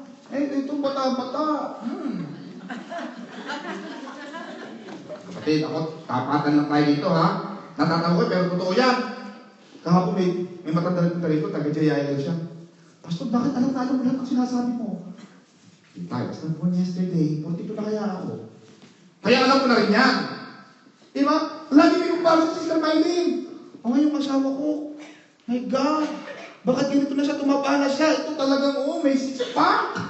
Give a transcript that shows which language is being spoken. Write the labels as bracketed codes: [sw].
[tl] Eh, ito bata-bata. Kapatid, ako, tapatan lang tayo dito, ha? Natatawa ko, pero totoo yan. Kahapon may matanda na rito, taga-Jayaya siya. Pastor, bakit alam na alam mo lahat ang sinasabi mo? [en] I was not born yesterday, [tl] 42 na kaya ako. Kaya alam ko na rin yan. Diba? Lagi may kumpara si Sister Mylene. O ngayong asawa ko, [en] my God, [tl] bakit ganito na siya, tumaba na siya? Ito talagang, may six-pack.